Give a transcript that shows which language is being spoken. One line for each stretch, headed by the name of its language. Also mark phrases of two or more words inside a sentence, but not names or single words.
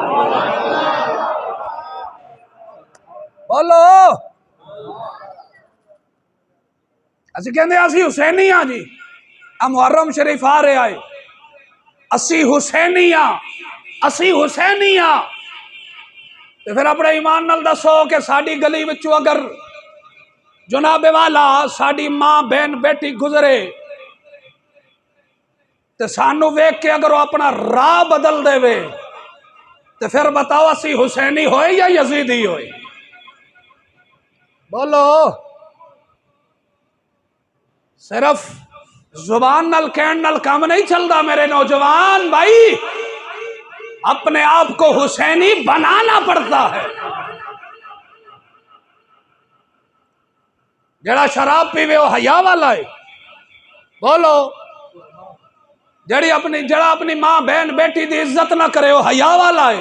Punjabi: بولو، اسی کہندے اسی حسینیاں جی، محرم شریف آ رہے آئے، اسی حسینیاں تو پھر اپنے ایمان نال دسو کہ ساڈی گلی وچوں اگر جناب والا ساڈی ماں، بہن، بیٹی گزرے تو سانو ویکھ کے اگر وہ اپنا راہ بدل دے وے تو پھر بتاؤ اسی حسینی ہوئے یا یزیدی ہوئے؟
Urdu: بولو،
Punjabi: صرف زبان نال کہن نال
Urdu: کام نہیں چلتا میرے نوجوان بھائی، اپنے آپ کو حسینی بنانا پڑتا ہے۔
Punjabi: جڑا شراب پیوے وہ حیا والا ہے؟ بولو، جڑا اپنی ماں، بہن، بیٹی دی عزت نہ کرے وہ حیا والا ہے؟